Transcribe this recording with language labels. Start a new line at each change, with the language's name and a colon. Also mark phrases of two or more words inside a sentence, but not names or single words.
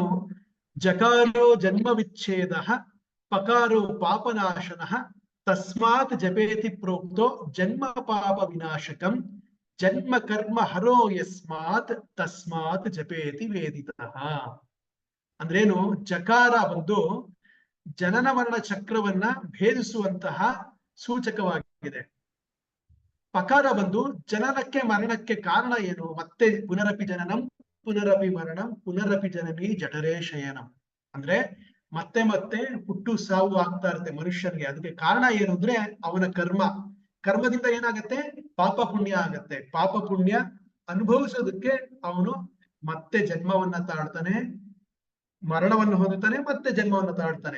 Sanskrit: ಜಕಾರೋ ಜನ್ಮ ವಿಚ್ಛೇದ ಪಕಾರೋ ಪಾಪನಾಶನಃ ತಸ್ಮಾತ್ ಜಪೇತಿ ಪ್ರೋಕ್ತೋ ಜನ್ಮ ಪಾಪ ವಿನಾಶಕಂ ಜನ್ಮ ಕರ್ಮ ಹರೋ ಯಸ್ಮಾತ್ ತಸ್ಮಾತ್ ಜಪೇತಿ ವೇದಿತಃ.
Kannada: ಅಂದ್ರೇನು? ಜಕಾರ ಬಂದು ಜನನ ಮರಣ ಚಕ್ರವನ್ನ ಭೇದಿಸುವಂತಹ ಸೂಚಕವಾಗಿದೆ. ಪಕಾರ ಬಂದು ಜನನಕ್ಕೆ ಮರಣಕ್ಕೆ ಕಾರಣ ಏನು?
Sanskrit: ಮತ್ತೆ ಪುನರಪಿ ಜನನಂ ಪುನರಪಿ ಮರಣಂ ಪುನರಪಿ ಜನನಿ ಜಠರೇ ಶಯನಂ.
Kannada: ಅಂದ್ರೆ ಮತ್ತೆ ಮತ್ತೆ ಹುಟ್ಟು ಸಾವು ಆಗ್ತಾ ಇರುತ್ತೆ ಮನುಷ್ಯನಿಗೆ. ಅದಕ್ಕೆ ಕಾರಣ ಏನು ಅಂದ್ರೆ ಅವನ ಕರ್ಮದಿಂದ ಏನಾಗತ್ತೆ? ಪಾಪ ಪುಣ್ಯ ಆಗತ್ತೆ. ಪಾಪ ಪುಣ್ಯ ಅನುಭವಿಸೋದಕ್ಕೆ ಅವನು ಮತ್ತೆ ಜನ್ಮವನ್ನ ತಾಳ್ತಾನೆ, ಮರಣವನ್ನು ಹೊಂದುತ್ತಾನೆ, ಮತ್ತೆ ಜನ್ಮವನ್ನು ತಾಳ್ತಾನೆ.